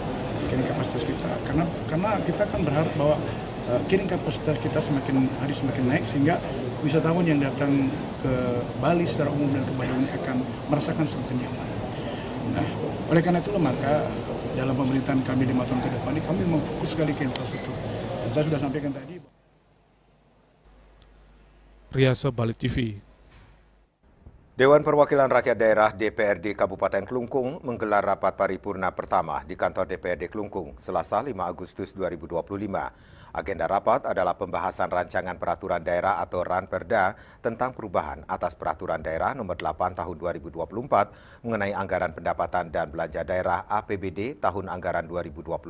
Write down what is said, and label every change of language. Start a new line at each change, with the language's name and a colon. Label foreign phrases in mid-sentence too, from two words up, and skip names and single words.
Indonesian: Karena kita kan berharap bahwa carrying kapasitas kita semakin hari semakin naik sehingga wisatawan yang datang ke Bali secara umum dan ke Badung akan merasakan semakin nyaman. Nah, oleh karena itulah maka dalam pemerintahan kami 5 tahun ke depan ini kami memfokus sekali ke infrastruktur. Dan saya sudah sampaikan tadi. Riasa Bali TV. Dewan Perwakilan Rakyat Daerah DPRD Kabupaten Klungkung menggelar rapat paripurna pertama di kantor DPRD Klungkung Selasa 5 Agustus 2025. Agenda rapat adalah pembahasan rancangan peraturan daerah atau Ranperda tentang perubahan atas peraturan daerah nomor 8 tahun 2024 mengenai anggaran pendapatan dan belanja daerah APBD tahun anggaran 2025.